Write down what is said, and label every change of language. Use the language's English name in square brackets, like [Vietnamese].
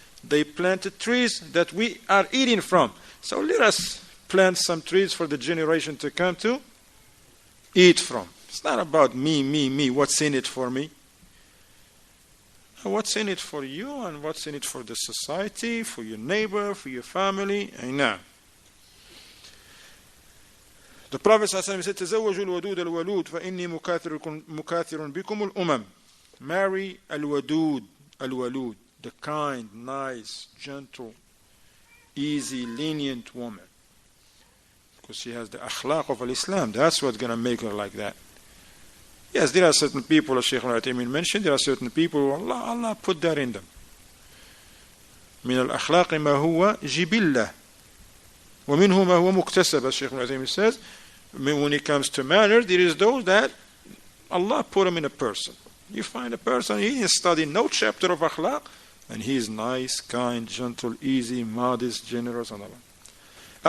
[English] they planted trees that we are eating from. So let us plant some trees for the generation to come to eat from. It's not about me, what's in it for me. What's in it for you and what's in it for the society, for your neighbor, for your family. I know. The Prophet ﷺ said, [Arabic] تزوجوا الودود الولود فإني مكاثر بكم الأمم. [English] Marry al-wadud, al-walud, the kind, nice, gentle, easy, lenient woman. Because she has the akhlaq of Islam. That's what's going to make her like that. Yes, there are certain people, as Shaykh al-Uthaymeen mentioned, there are certain people who Allah put that in them. [Arabic] من الأخلاق ما هو جبلة ومنه ما هو مكتسب, [English] as Shaykh al-Uthaymeen says. When it comes to manners, there is those that Allah put them in a person. You find a person, he has studied no chapter of akhlaq, and he is nice, kind, gentle, easy, modest, generous, and all that.